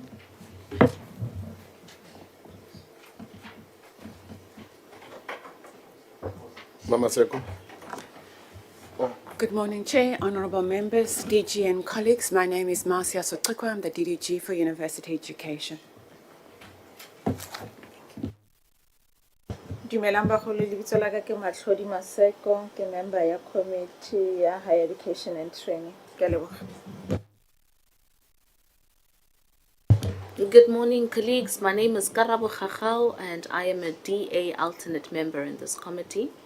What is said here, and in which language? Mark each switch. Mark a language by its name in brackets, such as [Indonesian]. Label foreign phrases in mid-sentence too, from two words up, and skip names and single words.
[English] Mama Seko. Good morning, Chair, honorable members, DG and colleagues. My name is Marcia Sotikwa. I'm the DDG for University Education. [Tswana] Dumelang bagolo lebitso la ka ke Matlhodi Maseko ke member ya committee ya [English] higher education and training. [Tswana] Ke a leboga. [English] Good morning, colleagues. My name is Karabo Khachau and I am a DA alternate member in this committee.